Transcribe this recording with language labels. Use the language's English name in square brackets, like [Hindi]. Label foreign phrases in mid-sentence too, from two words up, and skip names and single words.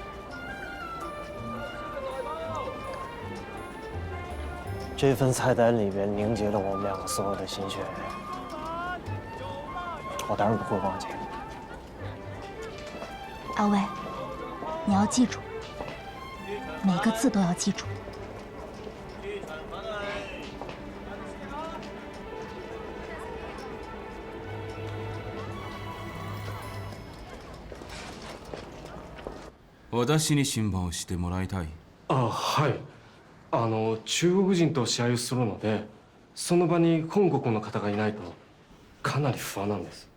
[Chinese] 这份菜单里面凝结了我们2个所有的心血，我当然不会忘记。阿卫，你要记住， 每个字都要记住。 [Japanese] 私に審判をしてもらいたい。あ、はい。中国人と試合をするので、その場に本国の方がいないとかなり不安なんです。